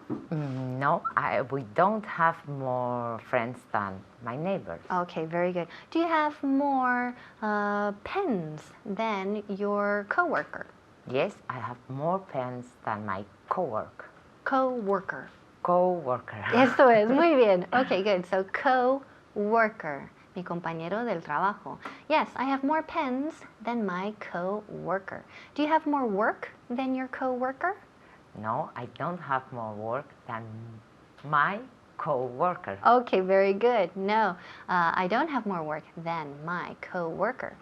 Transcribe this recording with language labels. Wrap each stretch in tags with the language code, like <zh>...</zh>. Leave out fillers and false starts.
<en>No, we don't have more friends than my neighbors. Okay, very good. Do you have more pens than your coworker? Yes, I have more pens than my coworker. Coworker. Co-worker.</en> <es>Eso es, muy bien.</es> <en>Okay, good.</en> <es>So, co-worker, mi compañero del trabajo.</es> <en>Yes, I have more pens than my co-worker. Do you have more work than your co-worker? No, I don't have more work than my co-worker. Okay, very good. No, I don't have more work than my co-worker.</en>